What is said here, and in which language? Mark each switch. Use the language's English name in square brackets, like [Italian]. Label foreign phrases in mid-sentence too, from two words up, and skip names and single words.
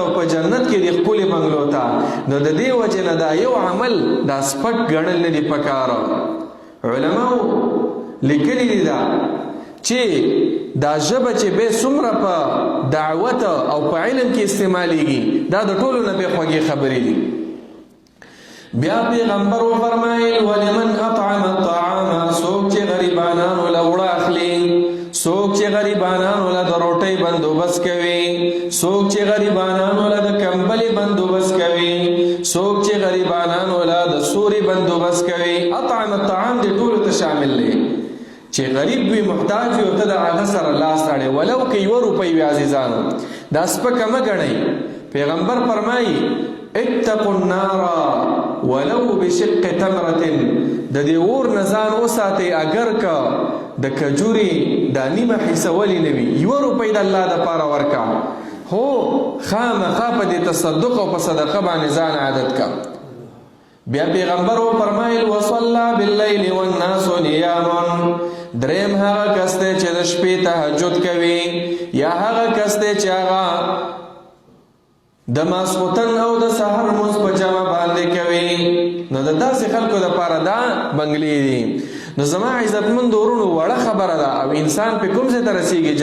[Pashto] او په جنت کې د ښکلې بنګلو ته. نو د دې وجې نه دا یو عمل دا سپک ګڼل نه دي پکار. علماو لیکلی دی دا چې دا ژبه چې به څومره په دعوت او په علم کې استعمالیږي دا د ټولو نه به خوږې خبرې دي. بیا پیغمبر وفرمایل [Arabic] ولمن اطعم الطعام [Pashto] څوک چې غریبانانو له وړه اخلي، څوک چې غریبانانو له د روټۍ بندوبست کوي، څوک چې غریبانانو له د کمبلې بندوبست کوي، څوک چې غریبانانو له د سوري بندوبست کوي. [Arabic] اطعم الطعام [Pashto] دې ټولو ته شامل دی چې غریب وي، محتاج وي او ته د هغه سره لاس راړې ولو که 1 روپۍ وي. عزیزانو دا سپکه مه ګڼئ. پیغمبر فرمایي [Arabic] اتقوا النار ولو بشق تمرة، [Pashto] د دې اور نه ځان وساتئ اگر که د کجوري دا نیمه حصه ولې نه وي. 1 روپۍ د الله دپاره ورکه، هو خامخا په دې تصدق او په صدقه باندې ځان عادت کا. بیا پیغمبر وفرمایل [Arabic] وصلى بالليل والناس نيام. [Pashto] دریم هغه کس دی چې د شپې تهجد کوي، یا هغه کس دی چې هغه د ماسخوتن او د سحر لمونځ په جمع باندې کوي. نو د داسې خلکو دپاره دا بنګلې دي. نو زما عزتمند ورونو وړه خبره ده او انسان په کوم ځای ته رسیږي؟